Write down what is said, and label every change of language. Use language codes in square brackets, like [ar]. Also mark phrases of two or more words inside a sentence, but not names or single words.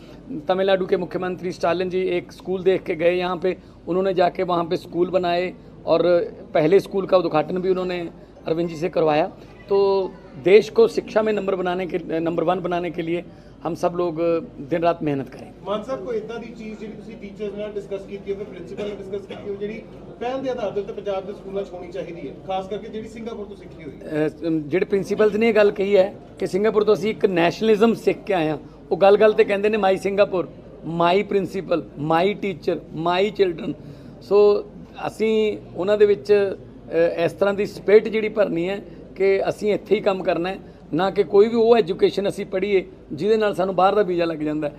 [hi] जैसे तमिलनाडु के मुख्यमंत्री स्टालिन जी एक स्कूल देख के गए यहाँ पे, उन्होंने जाके वहाँ पे स्कूल बनाए और पहले स्कूल का उद्घाटन भी उन्होंने अरविंद जी से करवाया। तो देश को शिक्षा में नंबर 1 बनाने के लिए हम सब लोग दिन रात मेहनत करें। [pa] ਮਾਨ ਸਾਹਬ ਕੋਈ ਇਦਾਂ ਦੀ ਚੀਜ਼ ਜਿਹੜੀ ਤੁਸੀਂ ਟੀਚਰਸ ਨਾਲ ਡਿਸਕਸ ਕੀਤੀ ਹੋਵੇ, ਪ੍ਰਿੰਸੀਪਲ ਨਾਲ ਡਿਸਕਸ ਕੀਤੀ ਹੋਵੇ, ਜਿਹੜੀ ਪਹਿਲ ਦੇ ਆਧਾਰ ਤੇ ਪੰਜਾਬ ਦੇ ਸਕੂਲਾਂ 'ਚ ਹੋਣੀ ਚਾਹੀਦੀ ਹੈ, ਖਾਸ ਕਰਕੇ ਜਿਹੜੀ ਸਿੰਗਾਪੁਰ ਤੋ ਸਿੱਖੀ ਹੋਈ। ਜਿਹੜੇ ਪ੍ਰਿੰਸੀਪਲਸ ਨੇ ਇਹ ਗੱਲ ਕਹੀ ਹੈ ਕਿ ਸਿੰਗਾਪੁਰ ਤੋਂ ਅਸੀਂ ਇੱਕ ਨੈਸ਼ਨਲਿਜ਼ਮ ਸਿੱਖ ਕੇ ਆਏ ਹਾਂ। ਉਹ ਗੱਲ ਤੇ ਕਹਿੰਦੇ ਨੇ [en] my Singapore, my principal, my teacher, my children. [pa] ਸੋ ਅਸੀਂ ਉਹਨਾਂ ਦੇ ਵਿੱਚ ਇਸ ਤਰ੍ਹਾਂ ਦੀ ਸਪਿਰਿਟ ਜਿਹੜੀ ਭਰਨੀ ਹੈ ਕਿ ਅਸੀਂ ਇੱਥੇ ਹੀ ਕੰਮ ਕਰਨਾ ਹੈ, ਨਾ ਕਿ ਕੋਈ ਵੀ ਉਹ ਐਜੂਕੇਸ਼ਨ ਅਸੀਂ ਪੜ੍ਹੀਏ ਜਿਹਦੇ ਨਾਲ ਸਾਨੂੰ ਬਾਹਰ ਦਾ ਵੀਜ਼ਾ ਲੱਗ ਜਾਂਦਾ ਹੈ।